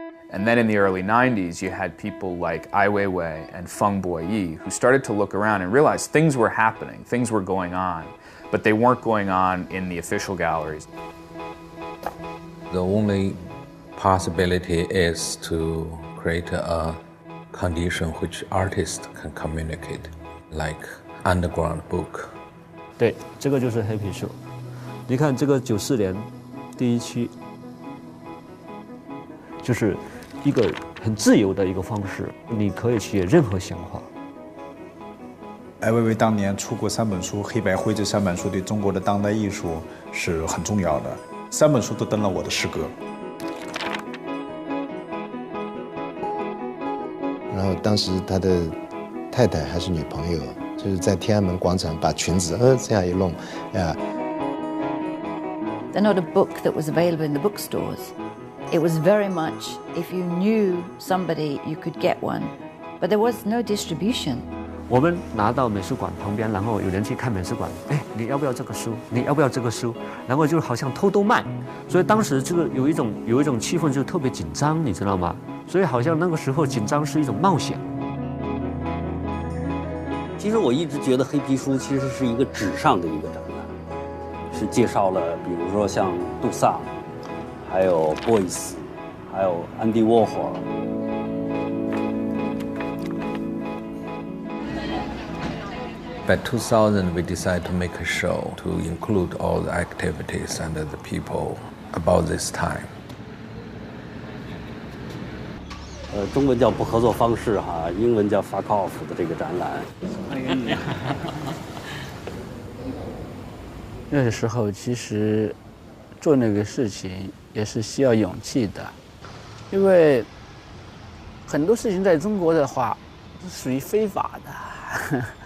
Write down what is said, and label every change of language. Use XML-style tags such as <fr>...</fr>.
<en>And then in the early 90s, you had people like Ai Weiwei and Feng Boyi who started to look around and realize things were happening, things were going on, but they weren't going on in the official galleries. The only possibility is to create a condition which artists can communicate, like underground book.</en> <zh>对，这个就是黑皮书。你看这个94年第1期，就是一个很自由的一个方式，你可以写任何想法。艾薇薇当年出过3本书，黑白灰这3本书对中国的当代艺术是很重要的，3本书都登了我的诗歌。然后当时他的太太还是女朋友。就是在天安门广场把裙子这样一弄</zh> <en>They're not a book that was available in the bookstores. It was very much if you knew somebody, you could get one, but there was no distribution.</en> <zh>我们拿到美术馆旁边，然后有人去看美术馆，哎，你要不要这个书？你要不要这个书？然后就好像偷卖，所以当时这个有一种气氛就特别紧张，你知道吗？所以好像那个时候紧张是一种冒险。其实我一直觉得黑皮书其实是一个纸上的一个展览，是介绍了比如说像杜桑，还有 Boyce， 还有安迪沃霍尔。</zh> <en>By 2000, we decided to make a show to include all the activities and the people about this time.</en> <zh>中文叫不合作方式哈，英文叫</zh> <en>fuck off</en> <zh>的这个展览。那个时候其实做那个事情也是需要勇气的，因为很多事情在中国的话是属于非法的。</zh>